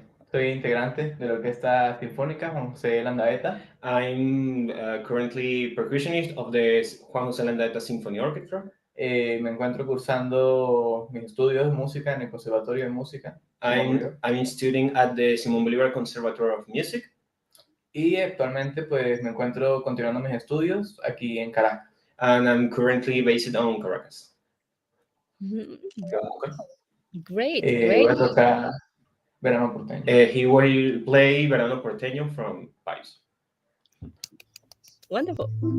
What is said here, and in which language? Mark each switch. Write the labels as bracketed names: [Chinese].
[Spanish] Soy integrante de la Orquesta Sinfónica Juan José Landaeta. [English] I'm currently percussionist of the Juan José Landaeta Symphony Orchestra. [Spanish] Me encuentro cursando mis estudios de música en el Conservatorio de Música. [English] I'm studying at the Simón Bolívar Conservatory of Music. [Spanish] Y actualmente pues me encuentro continuando mis estudios aquí en Caracas. [English] And I'm currently based on Caracas. Great. [Spanish] Voy a tocar Verano Porteño. [English] He will play Verano Porteño from Paris. Wonderful.